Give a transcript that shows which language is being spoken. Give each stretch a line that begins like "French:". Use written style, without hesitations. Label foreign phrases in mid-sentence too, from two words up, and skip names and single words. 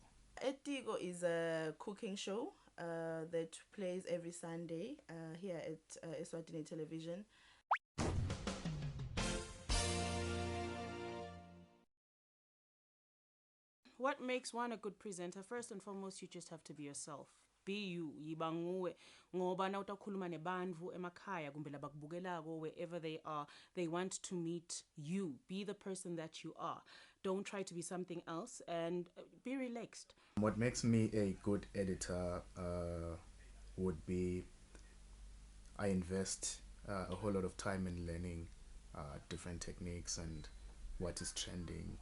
English: Etigo is a cooking show that plays every Sunday here at Eswatini Television. What makes one a good presenter? First and foremost, you just have to be yourself. Be you.
Swati: Yiba nguwe. Ngoba na utakhuluma nebandvu emakhaya kumbe labakubukelako
English: wherever they are, they want to meet you. Be the person that you are. Don't try to be something else and be relaxed. What makes me a good editor would be I invest a whole lot of time in learning different techniques and what is trending.